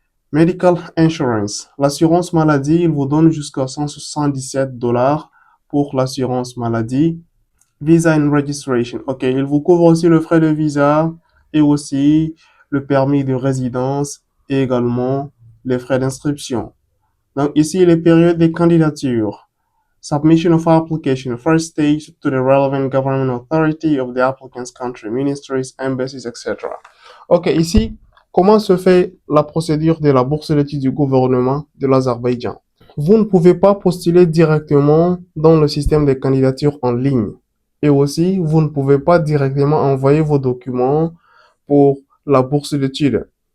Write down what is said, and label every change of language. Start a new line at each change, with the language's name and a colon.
English: Medical insurance.
French: L'assurance maladie, il vous donne jusqu'à 177 dollars pour l'assurance maladie.
English: Visa and registration.
French: OK, il vous couvre aussi le frais de visa et aussi le permis de résidence et également les frais d'inscription. Donc ici, les périodes de candidature.
English: Submission of application. First stage to the relevant government authority of the applicant's country, ministries, embassies, etc.
French: OK, ici, comment se fait la procédure de la bourse d'études du gouvernement de l'Azerbaïdjan? Vous ne pouvez pas postuler directement dans le système de candidature en ligne. Et aussi, vous ne pouvez pas directement envoyer vos documents pour la bourse d'études.